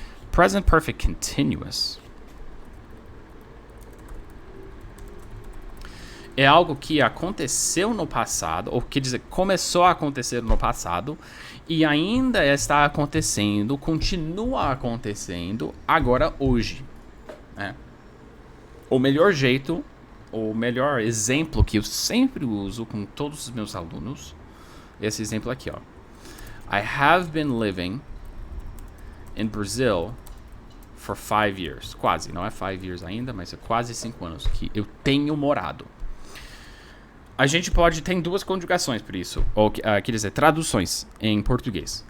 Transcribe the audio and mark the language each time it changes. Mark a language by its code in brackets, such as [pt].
[pt] Present Perfect Continuous é algo que aconteceu no passado, ou quer dizer, começou a acontecer no passado, e ainda está acontecendo, continua acontecendo, agora hoje. Né? O melhor jeito, o melhor exemplo que eu sempre uso com todos os meus alunos, é esse exemplo aqui, ó. [en] I have been living in Brazil for 5 years. [pt] Quase, não é [en] 5 years [pt] ainda, mas é quase 5 anos que eu tenho morado. A gente tem duas conjugações por isso, ou quer dizer, traduções em português.